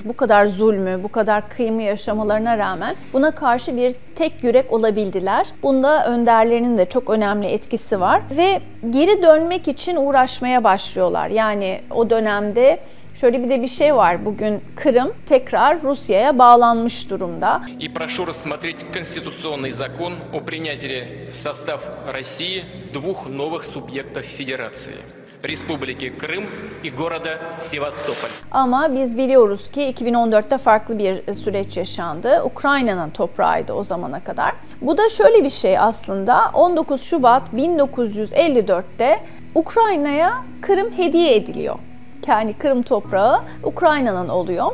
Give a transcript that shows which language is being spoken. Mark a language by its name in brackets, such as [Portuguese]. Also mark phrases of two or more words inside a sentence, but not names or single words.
[Turkish] Bu kadar zulmü, bu kadar kıyımı yaşamalarına rağmen buna karşı bir tek yürek olabildiler. Bunda önderlerinin de çok önemli etkisi var ve geri dönmek için uğraşmaya başlıyorlar. Yani o dönemde şöyle bir de bir şey var. Bugün Kırım tekrar Rusya'ya bağlanmış durumda. [Russian] И прошу рассмотреть конституционный закон о принятии в состав России двух новых субъектов Федерации. Республики Крым и города Севастополь. [Turkish] Ama biz biliyoruz ki 2014'te farklı bir süreç yaşandı. Ukrayna'nın toprağıydı o zamana kadar. Bu da şöyle bir şey aslında. 19 Şubat 1954'te Ukrayna'ya Kırım hediye ediliyor. Yani Kırım toprağı Ukrayna'nın oluyor.